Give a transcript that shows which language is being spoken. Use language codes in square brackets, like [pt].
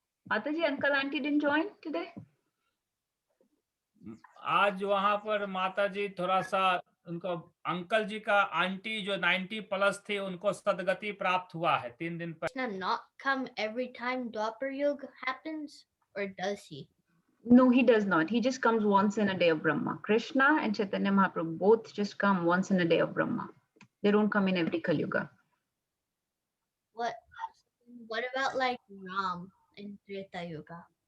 [en] Mataji, uncle, auntie didn't join today. [hi] आज वहां पर माता जी थोड़ा सा उनको अंकल जी का आंटी जो 90 प्लस थे उनको सदगति प्राप्त हुआ है 3 दिन पहले। [en] Krishna not come every time Dwapar Yuga happens, or does he? No, he does not. He just comes once in a day of Brahma. Krishna and Chaitanya Mahaprabhu both just come once in a day of Brahma. They don't come in every Kali Yuga. What about like Ram in Treta Yuga?